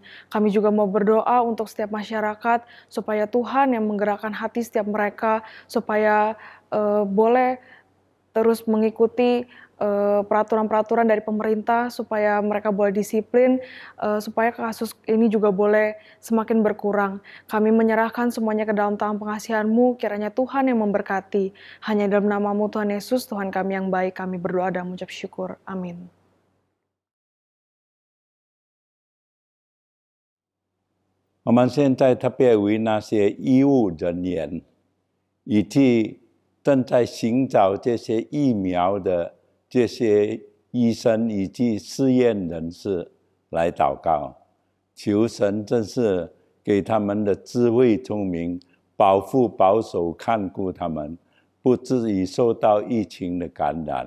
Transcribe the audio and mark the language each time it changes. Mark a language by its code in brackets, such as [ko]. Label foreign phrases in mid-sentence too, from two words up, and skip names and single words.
[id] Kami juga mau berdoa untuk setiap masyarakat supaya Tuhan yang menggerakkan hati setiap mereka supaya boleh terus mengikuti peraturan-peraturan dari pemerintah supaya mereka boleh disiplin, supaya kasus ini juga boleh semakin berkurang. Kami menyerahkan semuanya ke dalam tangan pengasihan-Mu, kiranya Tuhan yang memberkati. Hanya dalam nama-Mu Tuhan Yesus, Tuhan kami yang baik, kami berdoa dan mengucap syukur. Amin. [zh] 我们现在特别为那些医务人员，以及正在寻找这些疫苗的这些医生以及试验人士来祷告，求神真是给他们的智慧聪明，保护保守看顾他们，不至于受到疫情的感染。